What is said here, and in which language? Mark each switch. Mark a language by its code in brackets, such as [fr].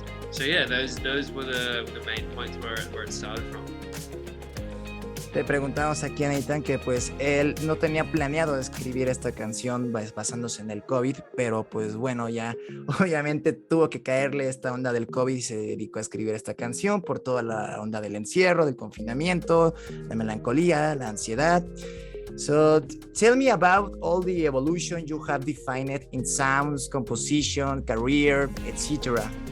[en] So yeah, those were the main points where it started from. [es] Le preguntamos aquí a Nathan que pues él no tenía planeado escribir esta canción basándose en el COVID, pero pues bueno, ya obviamente tuvo que caerle esta onda del COVID y se dedicó a escribir esta canción por toda la onda del encierro, del confinamiento, la melancolía, la ansiedad. [en] So tell me about all the evolution you have defined in sounds, composition, career, etc.